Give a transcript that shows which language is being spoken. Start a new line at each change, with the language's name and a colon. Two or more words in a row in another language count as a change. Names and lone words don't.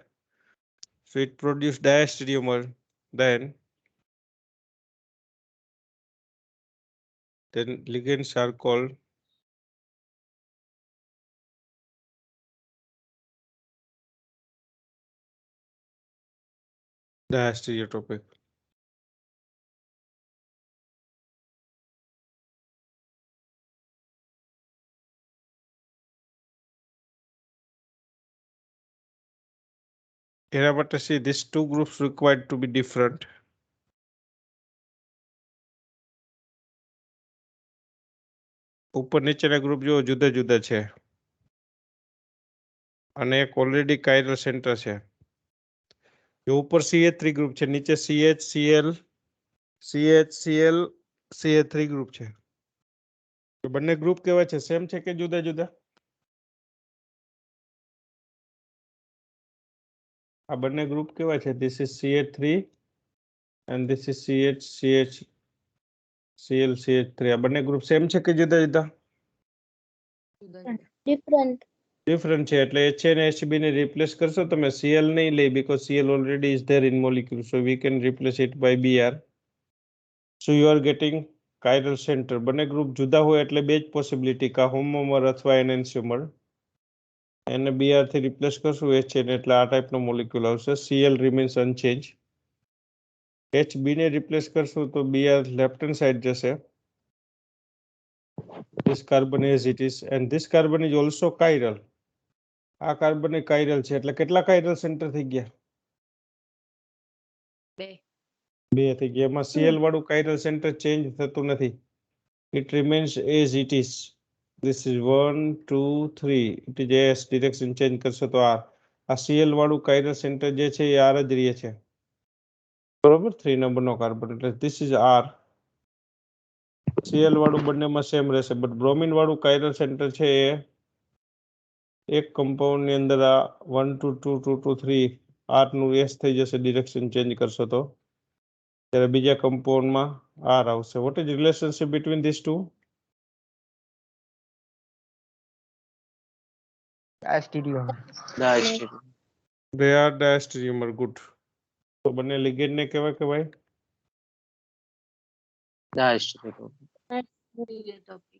English: So it produce diastereomer, then ligands are called diastereotopic.
Gujarati: એના માટે
English: see these two groups required to be different.
Gujarati: ઉપર નીચેના ગ્રુપ જો જુદા જુદા છે અને એક
English: already chiral center
Gujarati: છે. જો ઉપર CH3 ગ્રુપ છે, નીચે CHCl, CHCl, CH3 ગ્રુપ છે. તો બંને ગ્રુપ કેવા છે? સેમ છે કે જુદા જુદા? આ બંને ગ્રુપ કેવા છે?
English: This is CH3 and this is CL, CH3.
Gujarati: આ બંને ગ્રુપ સેમ છે કે જુદા જુદા?
English: Different.
Gujarati: ડિફરન્ટ છે, એટલે HN HB ને રિપ્લેસ કરશો તમે, Cl નહીં લે,
English: because Cl already is there in molecule, so we can replace it by Br. So you are getting chiral center.
Gujarati: બંને ગ્રુપ જુદા હોય એટલે બે જ પોસિબિલિટી, કા હોમોમર અથવા એનેન્સિયોમર. એને Br થી રિપ્લેસ કરશું HN એટલે આ ટાઈપનો મોલેક્યુલ આવશે.
English: Cl remains unchanged.
Gujarati: HB ને રિપ્લેસ કરશું તો Br
English: left hand side
Gujarati: જશે.
English: This carbon as it is, and this carbon is also chiral.
Gujarati: આ કાર્બન એ કાયરલ છે, એટલે કેટલા
English: chiral center
Gujarati: થઈ ગયા? બે થઈ ગયા. એમાં Cl વાળું
English: chiral center
Gujarati: ચેન્જ થતું નથી.
English: It remains as it is. This is 1, 2, 3. It is S. Direction change
Gujarati: કરશો તો R. આ Cl વાળું
English: chiral center
Gujarati: જે છે એ R જ રહે છે. બરોબર? 3 નંબરનો કાર્બન, એટલે
English: this is R.
Gujarati: Cl વાળું બંનેમાં સેમ રહેશે, બટ બ્રોમિન વાળું
English: chiral center
Gujarati: છે એ એક કમ્પાઉન્ડ ની અંદર આ 1, 2, 2, 2, 2, 3 R નું S થઈ જશે
English: direction change
Gujarati: કરશો તો. ત્યારે બીજા કમ્પાઉન્ડમાં R આવશે.
English: what is relationship between this two? diastereomer. Diastereomer. They are diastereomer. Good.
Gujarati: તો બંને ligand ને કેવા કહેવાય?
English: Diastereomer. Stereotopic.